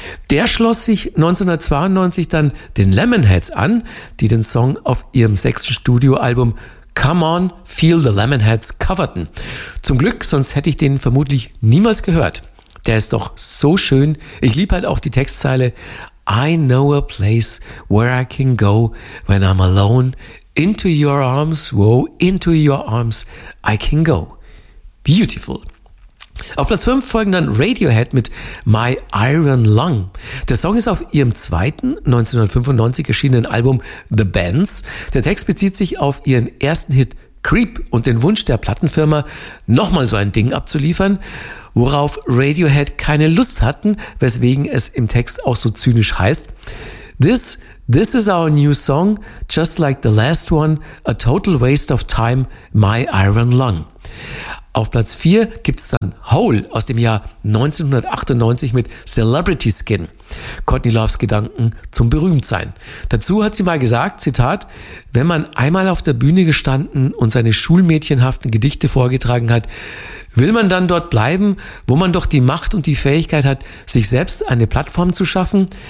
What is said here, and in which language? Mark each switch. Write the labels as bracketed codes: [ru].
[de] Der schloss sich 1992 dann den Lemonheads an, die den Song auf ihrem sechsten Studioalbum Come On, Feel the Lemonheads coverten. Zum Glück, sonst hätte ich den vermutlich niemals gehört. Der ist doch so schön. Ich liebe halt auch die Textzeile. [en] I know a place where I can go when I'm alone. Into your arms, whoa, into your arms I can go. Beautiful. [de] Auf Platz 5 folgen dann Radiohead mit My Iron Lung. Der Song ist auf ihrem zweiten, 1995 erschienenen Album The Bends. Der Text bezieht sich auf ihren ersten Hit Creep und den Wunsch der Plattenfirma, nochmal so ein Ding abzuliefern, worauf Radiohead keine Lust hatten, weswegen es im Text auch so zynisch heißt. [en] This is our new song, just like the last one, a total waste of time, My Iron Lung. [de] Auf Platz 4 gibt's dann Hole aus dem Jahr 1998 mit Celebrity Skin. Courtney Loves Gedanken zum Berühmtsein. Dazu hat sie mal gesagt, Zitat, wenn man einmal auf der Bühne gestanden und seine schulmädchenhaften Gedichte vorgetragen hat, will man dann dort bleiben, wo man doch die Macht und die Fähigkeit hat, sich selbst eine Plattform zu schaffen?